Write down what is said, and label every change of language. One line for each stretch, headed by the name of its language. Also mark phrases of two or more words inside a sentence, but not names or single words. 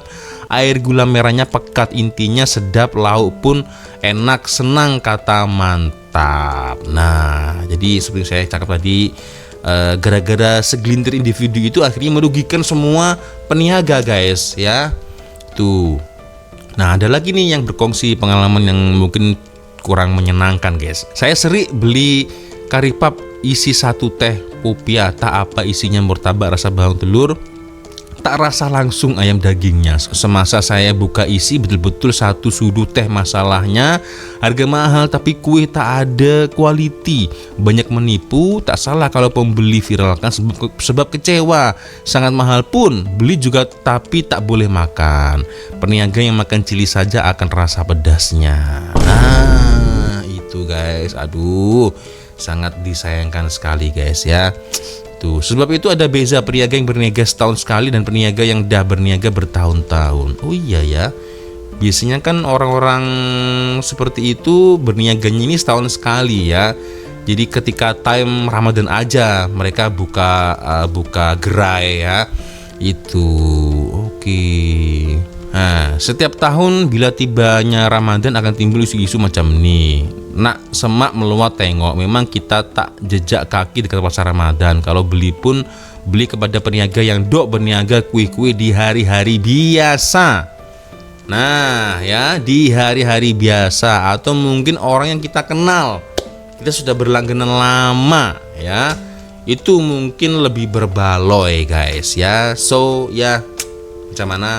Malay: Air gula merahnya pekat, intinya sedap, lauk pun enak, senang kata mantap. Nah, jadi seperti saya cakap tadi, gara-gara segelintir individu itu akhirnya merugikan semua peniaga guys ya. Tuh. Nah, ada lagi nih yang berkongsi pengalaman yang mungkin kurang menyenangkan guys. Saya sering beli karipap isi satu teh popia, tak apa isinya murtabak rasa bawang telur, tak rasa langsung ayam dagingnya. Semasa saya buka isi betul-betul satu sudu teh. Masalahnya harga mahal tapi kue tak ada quality, banyak menipu. Tak salah kalau pembeli viralkan sebab kecewa. Sangat mahal pun beli juga tapi tak boleh makan. Peniaga yang makan cili saja akan rasa pedasnya. Nah itu guys, aduh sangat disayangkan sekali guys ya. Tuh, sebab itu ada beza peniaga yang berniaga setahun sekali dan peniaga yang dah berniaga bertahun-tahun.
Indonesian: Oh iya ya. Biasanya kan orang-orang seperti itu berniaganya ini setahun sekali ya. Jadi ketika time Ramadan aja mereka buka gerai ya.
Malay: Itu. Oke. Nah, setiap tahun bila tibanya Ramadan akan timbul isu-isu macam ini. Nak semak meluat tengok, memang kita tak jejak kaki dekat pasar Ramadan. Kalau beli pun beli kepada peniaga yang dok berniaga kue-kue di hari-hari biasa. Nah ya, di hari-hari biasa atau mungkin orang yang kita kenal, kita sudah berlangganan lama ya, itu mungkin lebih berbaloi guys ya. So ya macam mana?